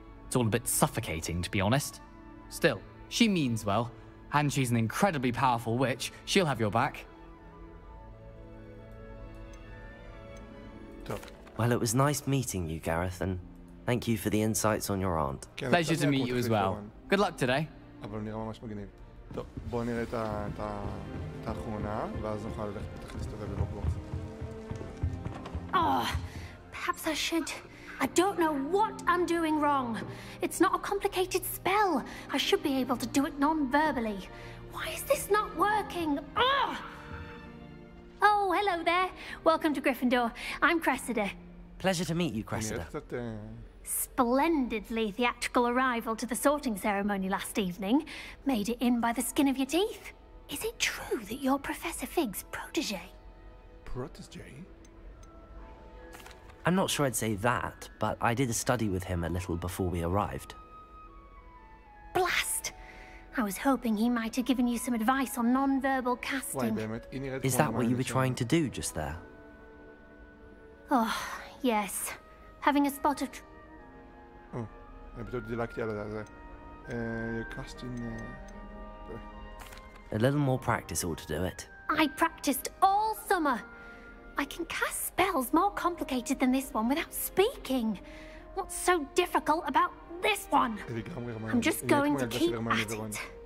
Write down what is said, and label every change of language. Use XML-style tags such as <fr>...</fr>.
<en>It's all a bit suffocating, to be honest. Still, she means well. And she's an incredibly powerful witch. She'll have your back. Well, it was nice meeting you, Gareth, and thank you for the insights on your aunt. Pleasure to meet you as well. Good luck today.</en> <he>אבל נראה ממש מגניב. טוב, בואו נראה את האחרונה, ואז נוכל ללכת בטח להסתובב בהוגוורטס.</he> <en>Perhaps I should. I don't know what I'm doing wrong. It's not a complicated spell. I should be able to do it non-verbally. Why is this not working? Oh, hello there. Welcome to Gryffindor. I'm Cressida. Pleasure to meet you, Cressida. Splendidly theatrical arrival to the sorting ceremony last evening. Made it in by the skin of your teeth. Is it true that you're Professor Fig's protege? Protege? I'm not sure I'd say that, but I did study with him a little before we arrived. Blast! I was hoping he might have given you some advice on non-verbal casting. Is that what you were trying to do just there? Oh, yes. Having a spot of...</en> <he>Oh, אני פשוט דילגתי על זה.</he> <en>Casting... A little more practice ought to do it. I practiced all summer. I can cast spells more complicated than this one without speaking. What's so difficult about this one? I'm just going to keep at it.</en>